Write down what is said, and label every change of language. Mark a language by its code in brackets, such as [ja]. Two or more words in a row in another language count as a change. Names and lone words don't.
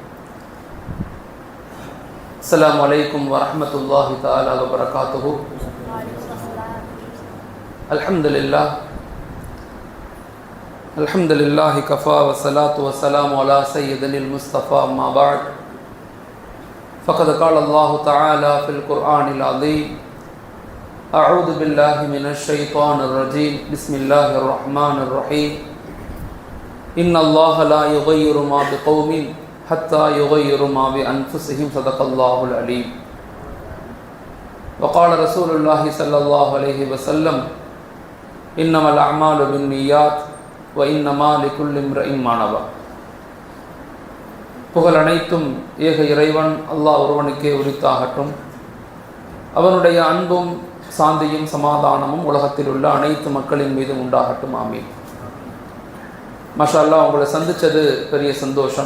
[ar] السلام عليكم ورحمة الله تعالى وبركاته. الحمد لله كفى والصلاة والسلام على سيدنا المصطفى أما بعد. فقد قال الله تعالى في القرآن العظيم: أعوذ بالله من الشيطان الرجيم بسم الله الرحمن الرحيم إن الله لا يغير ما بقوم حتى يغيروا ما بأنفسهم صدق الله العليم. وقال رسول الله صلى الله عليه وسلم: إنما الأعمال بالنيات وإنما لكل امرئ ما نوى. [ta] புகழ் அனைத்தும் ஏக இறைவன் அல்லாஹ் ஒருவனுக்கே உரித்தாகட்டும். அவனுடைய அன்பும் சாந்தியும் சமாதானமும் உலகத்தில் உள்ள அனைத்து மக்களின் மீதும் உண்டாகட்டும். ஆமீன். [ar] ما شاء الله, [ta] உங்களை சந்தித்தது பெரிய சந்தோஷம்.